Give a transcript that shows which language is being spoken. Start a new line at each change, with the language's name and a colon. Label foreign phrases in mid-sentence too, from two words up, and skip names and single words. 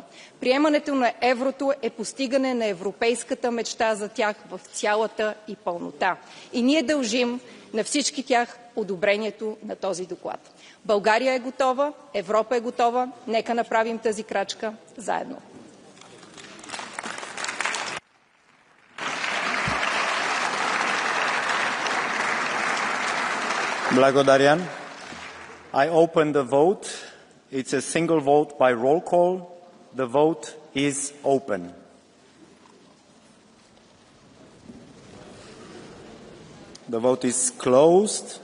Bulgarian: Приемането на еврото е постигане на европейската мечта за тях в цялата и пълнота. И ние дължим на всички тях одобрението на този доклад. България е готова, Европа е готова, нека направим тази крачка заедно. Blagodarian.
English: I open the vote. It's a single vote by roll call. The vote is open. The vote is closed.